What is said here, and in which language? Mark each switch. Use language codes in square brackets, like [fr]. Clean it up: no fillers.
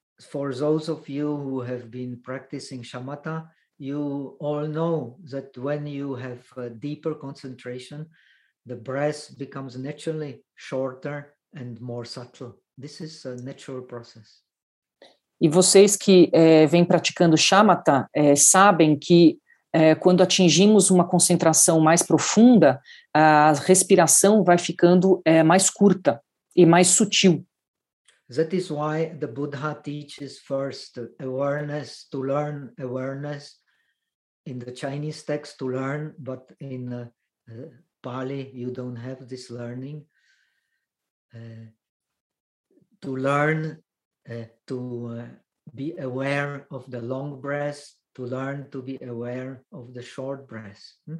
[en] For those of you who have been practicing shamatha, you all know that when you have a deeper concentration, the breath becomes naturally shorter and more subtle. This is a natural process. [pt] E vocês que vêm praticando shamatha sabem que quando atingimos uma concentração mais profunda, a respiração vai ficando mais curta e mais sutil. [en] That is why the Buddha teaches first awareness, to learn awareness. In the Chinese text, to learn, but in Pali, you don't have this learning. To learn, be aware of the long breath, to learn to be aware of the short breath.